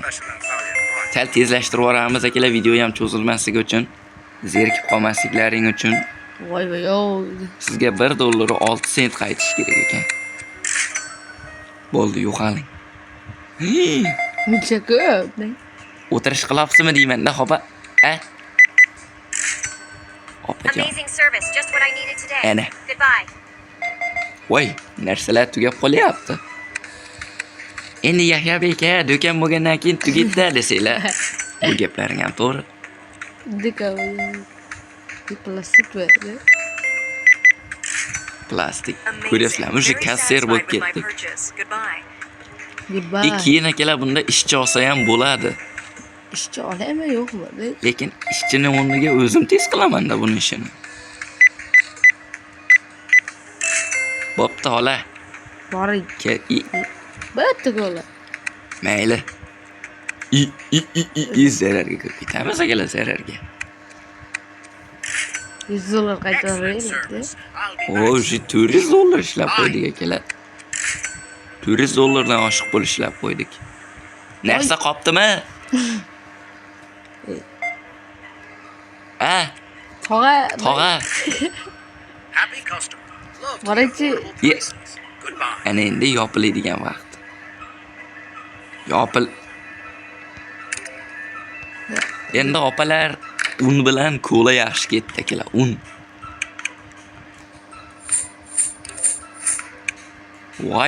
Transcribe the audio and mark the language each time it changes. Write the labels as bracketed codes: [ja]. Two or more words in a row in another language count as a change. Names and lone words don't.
[uz] Sal tezlashtirib yuboramiz akalar, video ham cho'zilmasligi uchun, zerikib qolmasliklaring uchun. Voy. Sizga 1 dollar 6 sent qaytish kerak ekan. Bo'ldi, yo'qoling. Muncha ko'p. O'tirish qilyapsizmi deyman-da, xo'pa? Opajon. [en] Amazing service. Just what I needed today. [uz] Ana. [en] Goodbye. [uz] Voy, narsalar tugab qolyapti. Endi Yahyo aka, do'kon bo'lgandan keyin tugaydi desanglar. Bu gaplaring ham to'g'ri. Plastik verdi. Plastik. [en] Amazing. [uz] Ko'ryapsizlarmi, o'sha [en] Very [uz] kasser bo'lib [en] satisfied with my [uz] ketdik. [en] purchase. Goodbye. Goodbye. [uz] Keyin akalar bunda ishchi olsa ham bo'ladi. Ishchi olaymi yo'qmi? Lekin ishchini o'rniga o'zim tez qilaman-da buni ishini. Bo'pti, xola. Boring. Bitta qo'la. Mayli. Zararga kirib ketamiz akalar, zararga. 100 dollar qaytaraylik. O'sha 400 dollar ishlab qo'ydik akalar. 400 dollardan oshiq pul ishlab qo'ydik. Narsa qopdimi? Tog'a. [en] Happy customer. Love to [uz] Boringchi. [en] Yes. Goodbye. [uz] Ana endi yopiladigan vaqt. Endi opalar un bilan kola yaxshi ketdi akalar, un. Voy.